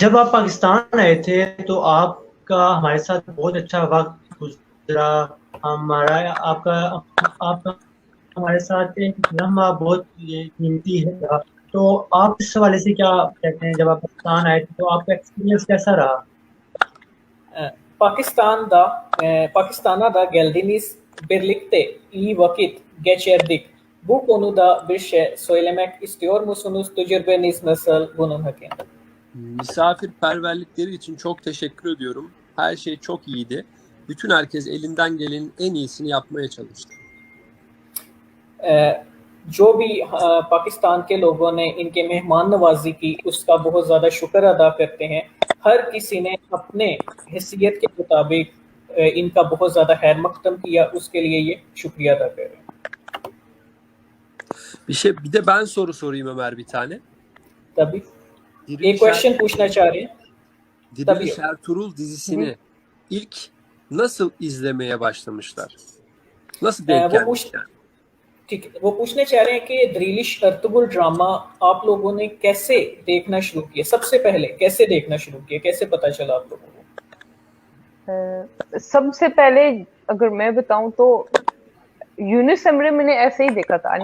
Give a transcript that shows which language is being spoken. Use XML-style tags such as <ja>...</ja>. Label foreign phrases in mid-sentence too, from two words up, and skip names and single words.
<ur>جب آپ پاکستان آئے تھے تو آپ کا ہمارے ساتھ بہت اچھا وقت گزرا، ہمارا آپ کا ہمارے ساتھ ایک لمحہ بہت قیمتی ہے. تو آپ اس حوالے سے کیا کہتے ہیں، جب آپ پاکستان آئے تھے تو آپ کا ایکسپیرینس کیسا رہا?</ur> <tr>Pakistan'da geldiğiniz birlikte iyi vakit geçirdik. Bu konuda bir şey söylemek istiyor musunuz? Tecrübeniz nasıl bunun hakkında? Misafirperverlikleri için çok teşekkür ediyorum. Her şey çok iyiydi. Bütün herkes elinden gelenin en iyisini yapmaya çalıştı.</tr> <ur>جو بھی پاکستان کے لوگوں نے ان کے مہمان نوازی کی، اس کا بہت زیادہ شکر ادا کرتے ہیں. ہر کسی نے اپنے حیثیت کے مطابق ان کا بہت زیادہ خیر مقدم کیا، اس کے لیے یہ شکریہ ادا کر رہے ہیں.</ur> <tr>Bir de ben soru sorayım Ömer bir tane. Tabii.</tr> <ur>ایک کویسچن پوچھنا چاہ رہے ہیں.</ur> <tr>Diriliş Ertuğrul dizisini ilk nasıl izlemeye başlamışlar? Nasıl denk gelmişler?</tr> <ur>ٹھیک ہے، وہ پوچھنے چاہ رہے ہیں کہ دریلش ارتغرل ڈرامہ آپ لوگوں نے کیسے دیکھنا شروع کیا، سب سے پہلے کیسے دیکھنا شروع کیا، کیسے پتا چلا آپ لوگوں کو? سب سے پہلے اگر میں بتاؤں تو یونس ایمرے میں نے ایسے ہی دیکھا تھا.</ur>